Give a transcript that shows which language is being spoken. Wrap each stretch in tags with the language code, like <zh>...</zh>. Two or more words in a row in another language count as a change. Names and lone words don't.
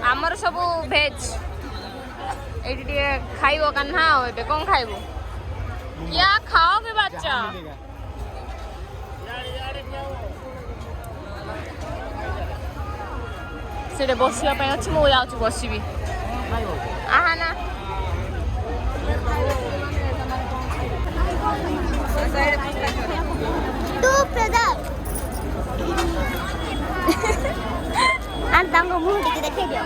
<or>ଆମର ସବୁ ଭେଜ୍। ଏଇଠି ଟିକେ ଖାଇବ କାହ୍ନା ଆଉ ଏବେ କ'ଣ ଖାଇବୁ?</or> <hi>क्या खाओगे बच्चा?</hi> <or>ସେଠି ବସିବା ପାଇଁ ଅଛି ମୁଁ ଯାଉଛି ବସିବି। ଆହା ନା ତୁ ପ୍ରଦାନ ଆଉ ତାଙ୍କ ମୁହଁ ଟିକେ ଦେଖେଇ ଦିଅ।</or>